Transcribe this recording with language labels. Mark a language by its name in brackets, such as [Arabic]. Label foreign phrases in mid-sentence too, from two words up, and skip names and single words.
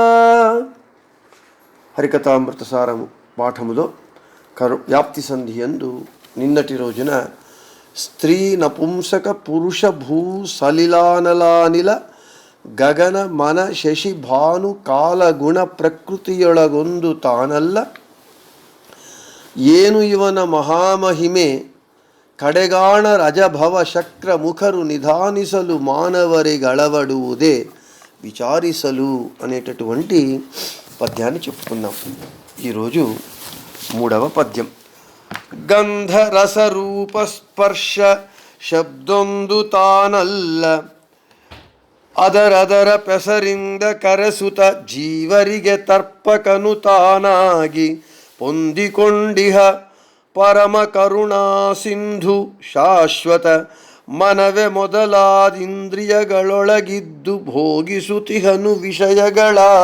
[Kannada] ಹರಿಕಥಾಮೃತ ಸಾರ ಪಾಠములో ವ್ಯಾಪ್ತಿ ಸಂಧಿಯಂದು [Telugu] నిన్నటి రోజున [Kannada] ಸ್ತ್ರೀ ನಪುಂಸಕ ಪುರುಷ ಭೂ ಸಲಿಲಾನಲಾನಿಲ ಗಗನ ಮನ ಶಶಿ ಭಾನು ಕಾಲ ಗುಣ ಪ್ರಕೃತಿಯೊಳಗೊಂದು ತಾನಲ್ಲ ಏನು ಇವನ ಮಹಾಮಹಿಮೆ ಕಡೆಗಾಣ ರಜಭವ ಶಕ್ರ ಮುಖರು ನಿಧಾನಿಸಲು ಮಾನವರಿಗಳವಡುವುದೇ ವಿಚಾರಿಸಲು [Telugu] అనేటటువంటి పద్యాన్ని చెప్పుకుందాం. ఈరోజు 3వ పద్యం. [Kannada] ಗಂಧರಸರೂಪ ಸ್ಪರ್ಶ ಶಬ್ದೊಂದು ತಾನಲ್ಲ ಅದರದರ ಪೆಸರಿಂದ ಕರೆಸುತ ಜೀವರಿಗೆ ತರ್ಪಕನು ತಾನಾಗಿ ಹೊಂದಿಕೊಂಡಿಹ ಪರಮ ಕರುಣಾ ಸಿಂಧು ಶಾಶ್ವತ ಮನವೇ ಮೊದಲಾದಿಂದ್ರಿಯಗಳೊಳಗಿದ್ದು ಭೋಗಿಸುತಿಹನು ವಿಷಯಗಳ.